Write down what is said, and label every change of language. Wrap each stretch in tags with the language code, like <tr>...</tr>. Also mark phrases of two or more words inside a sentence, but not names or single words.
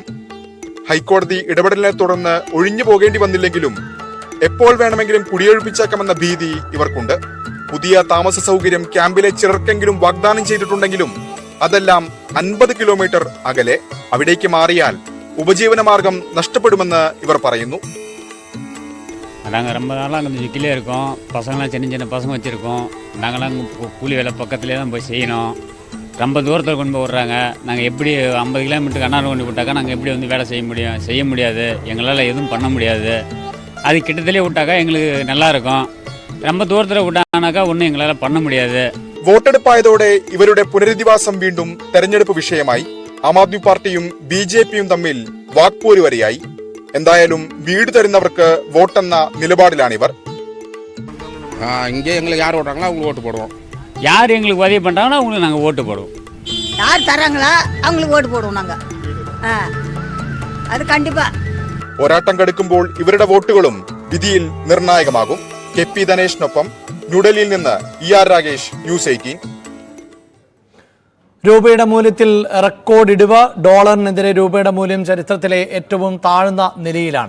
<ml>ഹൈക്കോടതി ഇടപെടലിനെ തുടർന്ന് ഒഴിഞ്ഞു പോകേണ്ടി വന്നില്ലെങ്കിലും എപ്പോൾ വേണമെങ്കിലും കുടിയൊഴിപ്പിച്ചേക്കാമെന്ന ഭീതി ഇവർക്കുണ്ട്. പുതിയ താമസ സൗകര്യം ക്യാമ്പിലെ ചിലർക്കെങ്കിലും വാഗ്ദാനം ചെയ്തിട്ടുണ്ടെങ്കിലും അതെല്ലാം 50 കിലോമീറ്റർ അകലെ. അവിടേക്ക് മാറിയാൽ ഉപജീവന മാർഗം നഷ്ടപ്പെടുമെന്ന് ഇവർ പറയുന്നു.</ml> <ta>நாங்கள் ரொம்ப நாளாக அங்கே வீட்டிலே இருக்கோம். பசங்களாம் சின்ன சின்ன பசங்க வச்சுருக்கோம். நாங்களாம் கூலி வேலை பக்கத்துலேயே தான் போய் செய்யணும். ரொம்ப தூரத்தில் கொண்டு போய் விட்றாங்க. நாங்கள் எப்படி 50 கிலோமீட்டருக்கு அண்ணாறு கொண்டு விட்டாக்கா நாங்கள் எப்படி வந்து வேலை செய்ய முடியாது. எங்களால் எதுவும் பண்ண முடியாது. அது கிட்டத்திலே விட்டாக்கா எங்களுக்கு நல்லா இருக்கும். ரொம்ப தூரத்தில் விட்டாங்கனாக்கா ஒன்றும் எங்களால் பண்ண முடியாது. വോട്ടെടുപ്പായതോടെ ഇവരുടെ പുനരധിവാസം വീണ്ടും തെരഞ്ഞെടുപ്പ് വിഷയമായി. ആം ആദ്മി പാർട്ടിയും BJPയും തമ്മിൽ വാക്പോര് വരെയായി. എന്തായാലും വീട് തരുന്നവർക്ക് വോട്ടെന്ന നിലപാടിലാണിവർ. இங்கே எங்களுக்கு யார் ஓட்டுறாங்களோ அவங்களுக்கு ஓட்டு போடுவோம். யார் எங்களுக்கு உதவி பண்ணுறாங்களோ அவங்களுக்கு நாங்கள் ஓட்டு போடுவோம். யார் தராங்களோ அவங்களுக்கு ஓட்டு போடுவோம் நாங்கள். அது கண்டிப்பா.</ta> <ml>പോരാട്ടം കടുക്കുമ്പോൾ ഇവരുടെ വോട്ടുകളും വിധിയിൽ നിർണായകമാകും. KP ധനേഷിനൊപ്പം ന്യൂഡൽഹിയിൽ നിന്ന് ER രാഗേഷ്, ന്യൂസ് 18. രൂപയുടെ മൂല്യത്തിൽ റെക്കോർഡ് ഇടിവ്. ഡോളറിനെതിരെ രൂപയുടെ മൂല്യം ചരിത്രത്തിലെ ഏറ്റവും താഴ്ന്ന നിലയിലാണ്.</ml>